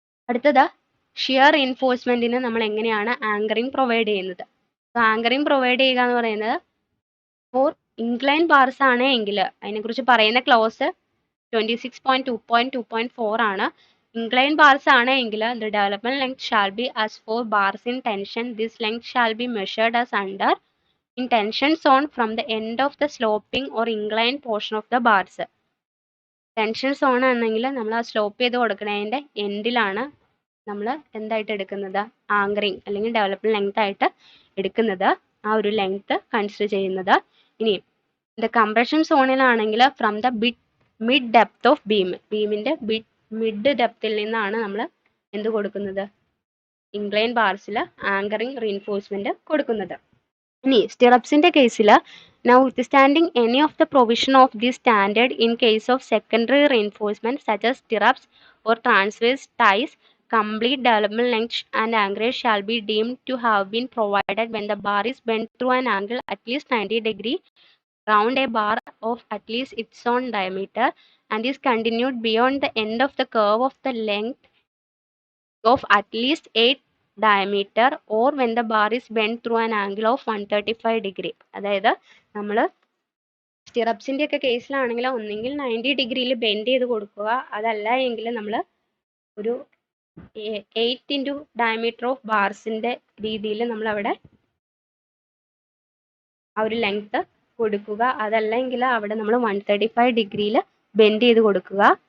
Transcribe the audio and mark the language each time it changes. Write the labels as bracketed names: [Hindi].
[Malayalam] അടുത്തത് ഷിയർ റീൻഫോഴ്സ്മെന്റിന് നമ്മൾ എങ്ങനെയാണ് ആങ്കറിംഗ് പ്രൊവൈഡ് ചെയ്യുന്നത്. ആങ്കറിംഗ് പ്രൊവൈഡ് ചെയ്യുക എന്ന് പറയുന്നത് ഫോർ ഇൻക്ലൈൻ ബാർസ് ആണ് എങ്കിൽ അതിനെക്കുറിച്ച് പറയുന്ന ക്ലോസ് 26.2.2.4 ആണ്. ഇൻക്ലൈൻ ബാർസ് ആണ് എങ്കിൽ [English] the development length shall be as for bars in tension. This length shall be measured as under in tension zone from the end of the sloping or inclined portion of the bars. [Malayalam] Tension zone ആണെങ്കിൽ നമ്മൾ ആ slope ചെയ്ത് കൊടുക്കുന്നതിൻ്റെ എൻഡിലാണ് നമ്മൾ എന്തായിട്ട് എടുക്കുന്നത്, anchoring അല്ലെങ്കിൽ development length ആയിട്ട് എടുക്കുന്നത്, ആ ഒരു ലെങ്ത് കൺസിഡർ ചെയ്യുന്നത്. ഇനി ഇത് compression സോണിലാണെങ്കിൽ [English] from the mid depth of [Malayalam] ബീമിൻ്റെ mid ഡെപ്തിൽ നിന്നാണ് നമ്മൾ എന്ത് കൊടുക്കുന്നത്, ഇൻക്ലൈൻ ബാർസിൽ ആങ്കറിങ് റീൻഫോഴ്സ്മെന്റ് കൊടുക്കുന്നത്. ഇനി സ്റ്റിറപ്സിന്റെ കേസിൽ [English] notwithstanding any of the provision of this standard in case of secondary reinforcement such as stirrups or transverse ties, complete development length and anchorage shall be deemed to have been provided when the bar is bent through an angle at least 90 degree round a bar of at least its own diameter and is continued beyond the end of the curve of the length of at least 8 diameter or when the bar is bent through an angle of 135 degree. [Malayalam] അതായത് നമ്മൾ സ്റ്റിറപ്സിൻ്റെ ഒക്കെ കേസിലാണെങ്കിൽ ഒന്നെങ്കിൽ 90 ഡിഗ്രിയിൽ bend ചെയ്ത് കൊടുക്കുക, അതല്ല എങ്കിൽ നമ്മൾ ഒരു 8 ഇൻറ്റു ഡയമീറ്റർ ഓഫ് ബാർസിൻ്റെ രീതിയിൽ നമ്മൾ അവിടെ ആ ഒരു ലെങ്ത് കൊടുക്കുക, അതല്ലെങ്കിൽ അവിടെ നമ്മൾ 135 ഡിഗ്രിയിൽ ബെൻഡ് ചെയ്ത് കൊടുക്കുക.